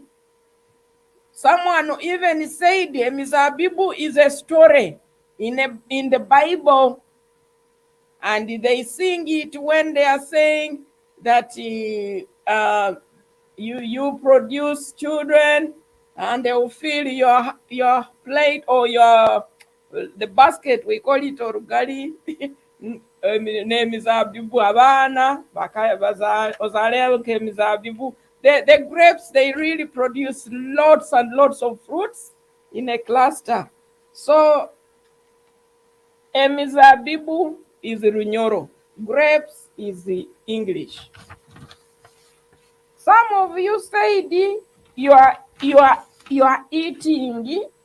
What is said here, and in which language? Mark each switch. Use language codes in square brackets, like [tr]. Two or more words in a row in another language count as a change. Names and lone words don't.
[en] Someone even said emizabibu is a story in the Bible. And they sing it when they are saying that you produce children and they will fill your plate or the basket, we call it orugari. [nyo] Nemizabibu abana ozaleo kemizabibu. [en] The grapes, they really produce lots and lots of fruits in a cluster. So emizabibu is Runyoro. Grapes is the English. Some of you said you are eating.